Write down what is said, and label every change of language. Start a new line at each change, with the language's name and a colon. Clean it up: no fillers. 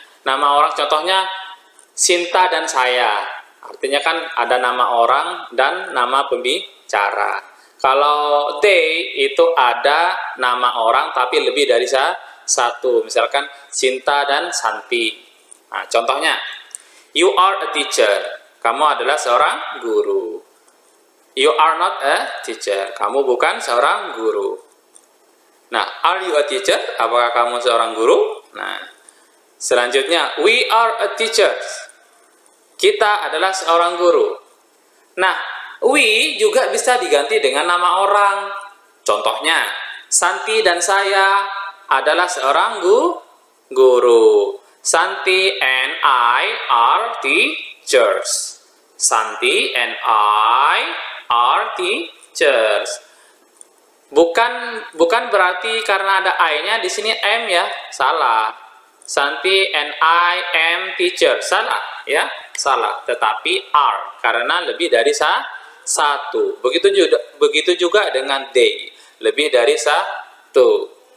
Indonesian: Nama orang contohnya Sinta dan saya. Artinya kan ada nama orang dan nama pembicara. Kalau they itu ada nama orang tapi lebih dari satu. Misalkan Sinta dan Santi. Nah, contohnya,
English: you are a teacher.
Indonesian: Kamu adalah seorang guru.
English: You are not a teacher.
Indonesian: Kamu bukan seorang guru. Nah,
English: are you a teacher?
Indonesian: Apakah kamu seorang guru? Nah, selanjutnya,
English: we are a teachers.
Indonesian: Kita adalah seorang guru. Nah, we juga bisa diganti dengan nama orang. Contohnya, Santi dan saya adalah seorang guru.
English: Santi and I are teachers. Santi and I are teachers.
Indonesian: Bukan berarti karena ada I-nya di sini am ya, salah.
English: Santi and I am teacher,
Indonesian: salah ya, salah. Tetapi are karena lebih dari satu. Begitu juga dengan they, lebih dari satu.